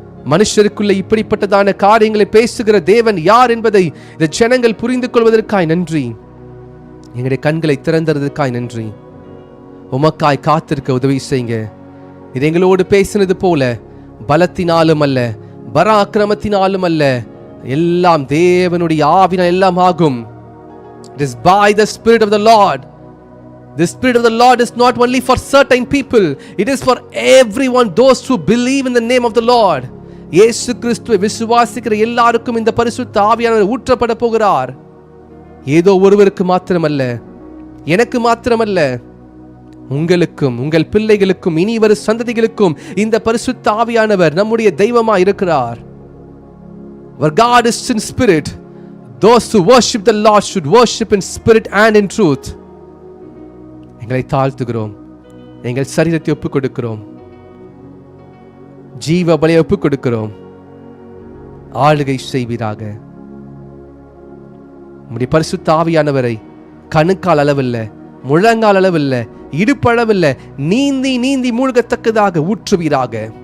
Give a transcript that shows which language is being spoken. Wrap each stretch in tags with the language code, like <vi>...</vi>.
<ta>மனுஷருக்குள்ள இப்படிப்பட்டதான காரியங்களை பேசுகிற தேவன் யார் என்பதை இந்த ஜனங்கள் புரிந்து கொள்வதற்காய் நன்றி. எங்களுடைய கண்களை திறந்ததற்காய் நன்றி. உமக்காய் காத்திருக்க உதவி செய்யுங்க. இது எங்களோடு பேசினது போல பலத்தினாலும் அல்ல, பராக்கிரமத்தினாலும் அல்ல, எல்லாம் தேவனுடைய ஆவினால் எல்லாம் ஆகும்.</ta> <en>It is by the Spirit of the Lord. The Spirit of the Lord is not only for certain people, it is for everyone, those who believe in the name of the Lord.</en> <ta>இயேசு கிறிஸ்துவை விசுவாசிக்கிற எல்லாருக்கும் இந்த பரிசுத்த ஆவியானவர் ஊற்றப்பட போகிறார். ஏதோ ஒருவருக்கு மாத்திரமல்ல, எனக்கு மாத்திரமல்ல, உங்களுக்கும் உங்கள் பிள்ளைகளுக்கும் இனி வரும் சந்ததிகளுக்கும் இந்த பரிசுத்த ஆவியானவர் நம்முடைய தெய்வமாய் இருக்கிறார்.</ta> <en>Our God is in spirit. Those who worship the Lord should worship in spirit and in truth.</en> <ta>எங்களை தாழ்த்துகிறோம், எங்கள் சரீரத்தை ஒப்புக் கொடுக்கிறோம், ஜீவ பலியை ஒப்புக் கொடுக்கிறோம். ஆளுகை செய்வீராக. உம்முடைய பரிசுத்த ஆவியானவரை கணுக்கால் அளவில்ல, முழங்கால் அளவில்ல, இடுப்பளவில்ல, நீந்தி நீந்தி மூழ்கத்தக்கதாக ஊற்றுவீராக.</ta>